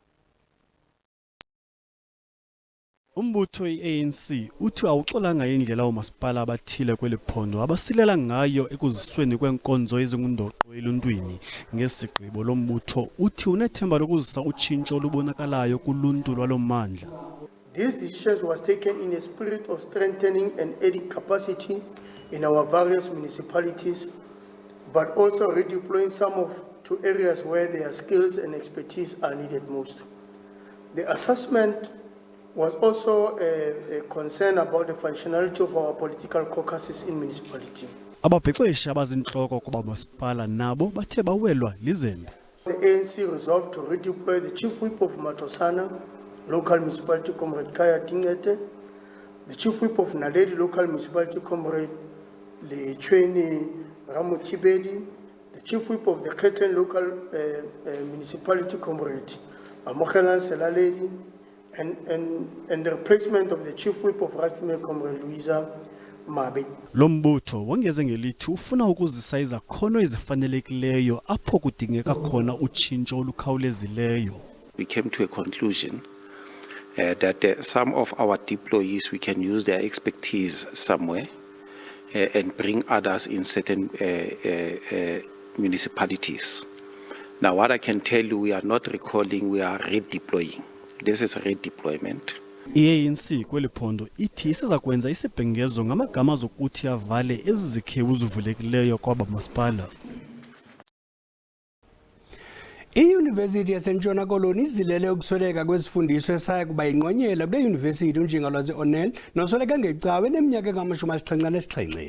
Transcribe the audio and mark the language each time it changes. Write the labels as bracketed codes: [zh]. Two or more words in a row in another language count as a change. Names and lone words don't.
[xh] Umbutho iANC uthi awuxolanga indlela omasipala abathile kwelephondo abasilela ngayo ekuzisweni kwenkonzo ezingundoqo eluntwini. Ngesigqibo lombutho uthi unethemba lokuzisa utshintsho olubonakalayo kuluntu lwalomandla. [en] This decision was taken in a spirit of strengthening and adding capacity in our various municipalities, but also redeploying some to areas where their skills and expertise are needed most. The assessment was also a concern about the functionality of our political caucuses in municipality. [xh] Ababhexeshi abazinhloko kuba masipala nabo bathe bawelwa lizembe. [en] The ANC resolved to redeploy the Chief Whip of Matosana, local municipality Comrade Kaya Dingete, the Chief Whip of Naledi, local municipality Comrade Lechweni Ramutibedi, the Chief Whip of the Khetlen local municipality Comrade Amokelan Selaledi, and the replacement of the Chief Whip of Rastime Comrade Louisa Mabe. [xh] Lombutho wongeze ngelithi ufuna ukuzisa izakhono ezifanelekileyo apho kudingeka khona utshintsho olukhawulezileyo. [en] We came to a conclusion that some of our deployees, we can use their expertise somewhere and bring others in certain municipalities. Now, what I can tell you, we are not recalling, we are redeploying. This is redeployment. [xh] iANC kwelephondo ithi isiza kwenza isibhengezo ngamagama zokuthi avale ezizikhewu zivulekileyo kwaba masipala. iYunivesithi yaseNtshona Koloni izilele ukusweleka kwesifundiso esaya kuba inqonyela kule yunivesithi uNjingalwazi Onel nosoleka ngecawe neminyaka engama-77.